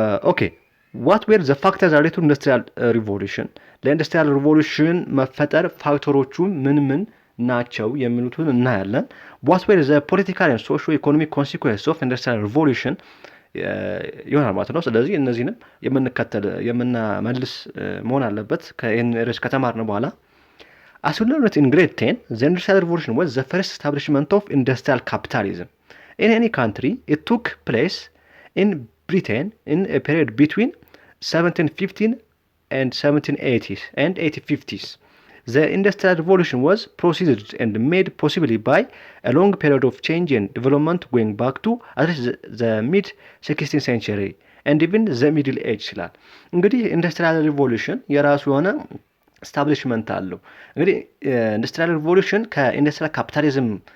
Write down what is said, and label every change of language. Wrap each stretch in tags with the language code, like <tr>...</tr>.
<en>ኦኬ ዋት ዌር ዘ ፋክተርስ ሪሌትድ ቱ ኢንዱስትሪያል ሪቮሉሽን፣</en> <am>ለኢንዱስትሪያል ሪቮሉሽን መፈጠር ፋክተሮቹ ምን ናቸው የሚሉትን እናያለን።</am> <en>ዋት ዌር ዘ ፖለቲካል ኤንድ ሶሾ ኢኮኖሚክ ኮንሲኩዌንስ ኦፍ ኢንዱስትሪያል ሪቮሉሽን</en> <am>ይሆናል ማለት ነው። ስለዚህ እነዚህንም የምንመልስ መሆን አለበት ከይህን ርዕስ ከተማርን በኋላ።</am> <en>As we learned in grade 10, the industrial revolution was the first establishment of industrial capitalism in any country. It took place in Britain in a period between 1715 and 1780s and 1850s. The industrial revolution was preceded and made possibly by a long period of change and development going back to at least the mid-16th century and even the Middle Age</en> <am>ይላል። እንግዲህ ኢንዱስትሪያል ሪቮሉሽን የራሱ የሆነ ስታብሊሽመንት አለው። እንግዲህ ኢንዱስትሪያል ሪቮሉሽን ከኢንዱስትሪያል ካፒታሊዝም</am>